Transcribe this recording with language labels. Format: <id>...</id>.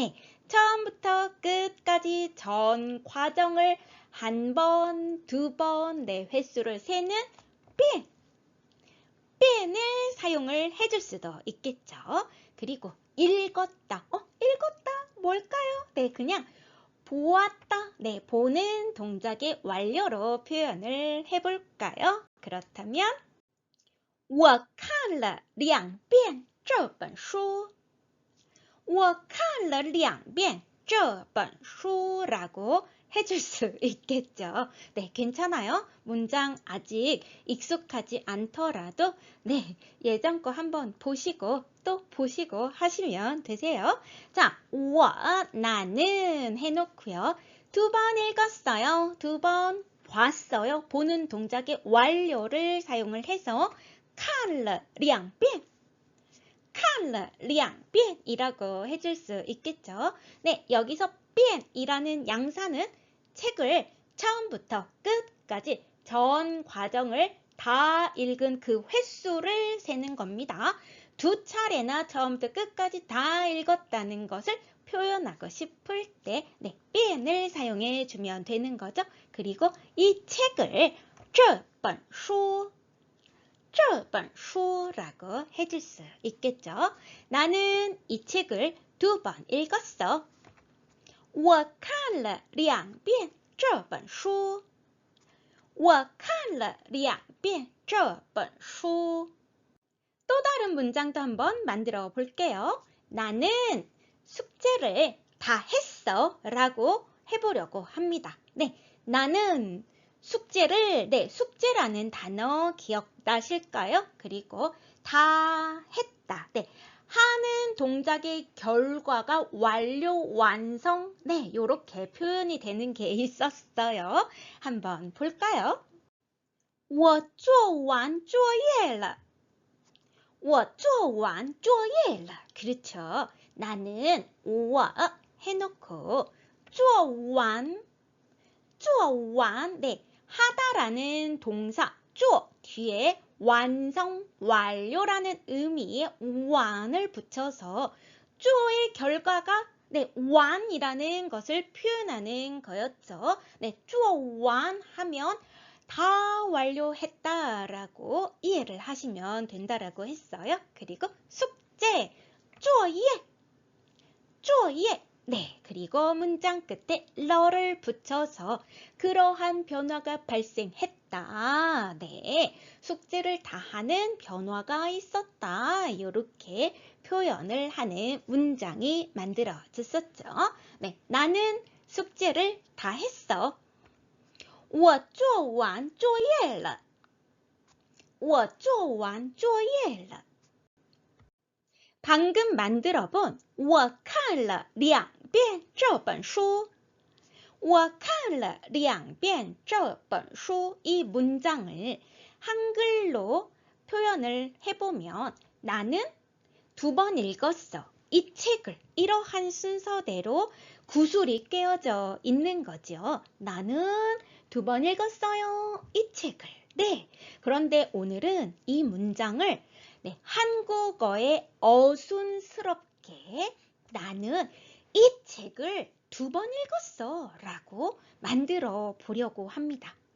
<ko>네, 처음부터 끝까지 전 과정을 한 번, 2번, 횟수를 세는 뺀을 사용을 해줄 수도 있겠죠. 그리고 읽었다. 읽었다 뭘까요? 네, 그냥 보았다. 네, 보는 동작의 완료로 표현을 해볼까요?</ko> <zh>그렇다면 我看了2遍这本书我看了2遍这本书</zh> <ko>라고 해줄 수 있겠죠. 네, 괜찮아요. 문장 아직 익숙하지 않더라도 예전 거 한번 보시고 또 보시고 하시면 되세요. 자, 나는 해놓고요. 2번 읽었어요. 2번 봤어요. 보는 동작의 완료를 사용을 해서</ko> <zh>看了2遍看了2遍</zh> <ko>이라고 해줄 수 있겠죠. 네, 여기서 遍이라는 양사는 책을 처음부터 끝까지 전 과정을 다 읽은 그 횟수를 세는 겁니다. 2차례나 처음부터 끝까지 다 읽었다는 것을 표현하고 싶을 때遍을 사용해 주면 되는 거죠. 그리고 이 책을</ko> <zh>这本书这本书</zh> <ko>라고 해줄 수 있겠죠. 나는 이 책을 2번 읽었어.</ko> <zh>我看了2遍这本书我看了2遍这本书</zh> <ko>또 다른 문장도 한번 만들어 볼게요. 나는 숙제를 다 했어 라고 해보려고 합니다. 네, 나는 숙제를, 숙제라는 단어 기억나실까요? 그리고 다 했다. 하는 동작의 결과가 완료, 완성, 요렇게 표현이 되는 게 있었어요. 한번 볼까요?</ko> <zh>我做完作业了我做完作业了</zh> <ko>그렇죠. 나는 我 해놓고 做完하다라는 동사 做 뒤에 완성, 완료라는 의미의 완을 붙여서 做의 결과가 완이라는 것을 표현하는 거였죠. 做完하면 다 완료했다라고 이해를 하시면 된다라고 했어요. 그리고 숙제, 作业 그리고 문장 끝에 러를 붙여서 그러한 변화가 발생했다. 숙제를 다 하는 변화가 있었다. 이렇게 표현을 하는 문장이 만들어졌었죠. 나는 숙제를 다 했어.</ko> <zh>我做完作业了我做完作业了</zh> <ko>방금 만들어본</ko> <zh>我看了2遍这本书我看了2遍这本书</zh> <ko>이 문장을 한글로 표현을 해보면 나는 2번 읽었어. 이 책을 이러한 순서대로 구슬이 깨어져 있는 거죠. 나는 2번 읽었어요. 이 책을. 그런데 오늘은 이 문장을 한국어에 어순스럽게 나는 이 책을 2번 읽었어 라고 만들어 보려고 합니다.</ko>